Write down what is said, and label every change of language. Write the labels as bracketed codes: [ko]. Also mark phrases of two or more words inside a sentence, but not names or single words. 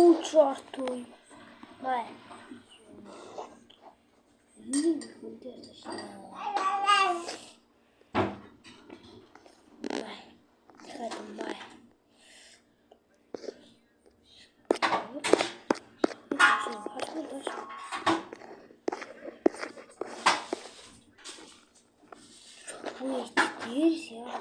[id] шортуй. Бай. Ini dia sih. [en] Bye. [id] Kata bye. [ru] Ой, теперь я